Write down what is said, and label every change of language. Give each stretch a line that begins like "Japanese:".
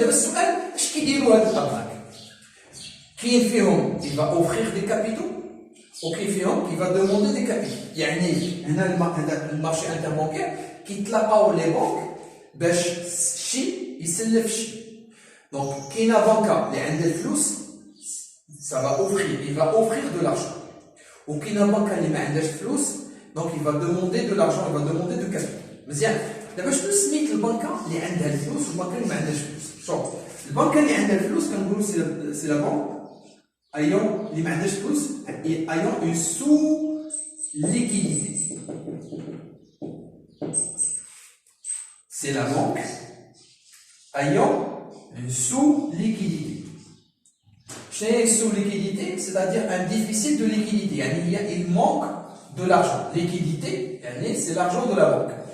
Arabic: دابا السؤال اش كيديروا هاد الأبناك؟ كاين فيهم
French: qui va offrir des capitaux
Arabic: وكاين فيهم
French: qui va demander des capitaux.
Arabic: يعني هنا المارشي انتربانكير كيتلاقاو لي بنك باش شي يسلف شي. دونك كاينه بنكه اللي عندها الفلوس
French: ça va offrir, il va offrir de l'argent.
Arabic: وكاينه بنكه اللي ما عندهاش فلوس
French: donc il va demander de l'argent, il va demander de capital.
Arabic: مزيان. دابا شنو سميت البنكه اللي عندها الفلوس والبنكه اللي ما عندهاش فلوس؟ شوف البنكه اللي عندها الفلوس كنقولوا سي لا بنك ayant اللي ما عندهاش فلوس
French: ayant une sous-liquidité. C'est la banque ayant une sous-liquidité. Chez sous-liquidité, c'est-à-dire un déficit de liquidité. Il manque de l'argent. Liquidité, c'est l'argent de la banque.